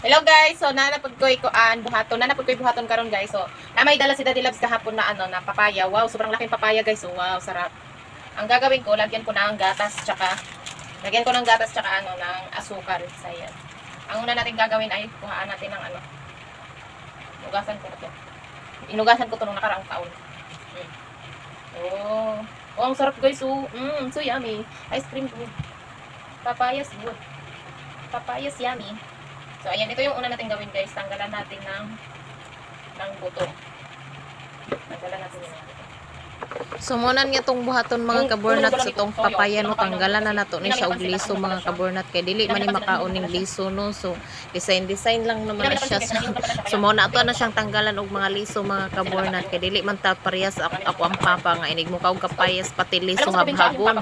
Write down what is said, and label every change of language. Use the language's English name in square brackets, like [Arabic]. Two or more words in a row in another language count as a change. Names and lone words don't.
[Cebuano] Hello guys, so nanapod ko buhaton karon guys. [Filipino] So na may dala si Daddy Labs kahapon na na papaya. Wow, sobrang laking papaya guys. So wow, sarap. Ang gagawin ko, lagyan ko ng gatas tsaka ng asukal. So yan. Ang una natin gagawin ay kuhaan natin ng Inugasan ko to. Inugasan ko to nung nakaraang taon. Oh, ang sarap guys. [English] So yummy. Ice cream good. Papayas good. Papayas yummy. [Filipino] So, ayan. Ito yung una natin gawin, guys. Tanggalan natin ng buto. Tanggalan natin yung buto. [Cebuano] So muna niya tong buhaton mga kabornat sa tong papaya no, tanggalan na nato ni siya og liso mga kabornat kay dili man ni makaon ning liso no. So design lang naman na siya. So muna ato na siyang tanggalan og mga liso mga kabornat kay dili man ta parehas ako ang papa nga inig mo kaog kapayas pati liso habhagon.